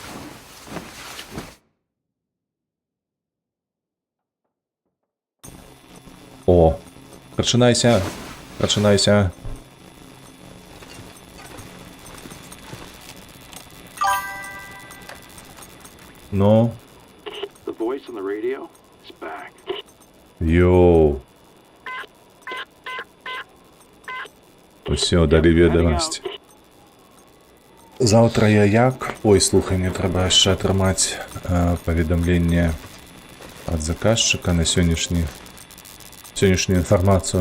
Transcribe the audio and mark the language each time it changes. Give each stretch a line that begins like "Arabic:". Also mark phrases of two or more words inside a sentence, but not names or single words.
Belarusian: О! Прачынайся! Прачынайся! Ну?
English: The voice on the radio is back.
Belarusian: Йоу! Усё, далі ведомасць. Заўтра я як? Ой, слухай, мне трэба яшчэ атрымаць паведамленне ад заказчыка на сённяшнюю інфармацыю.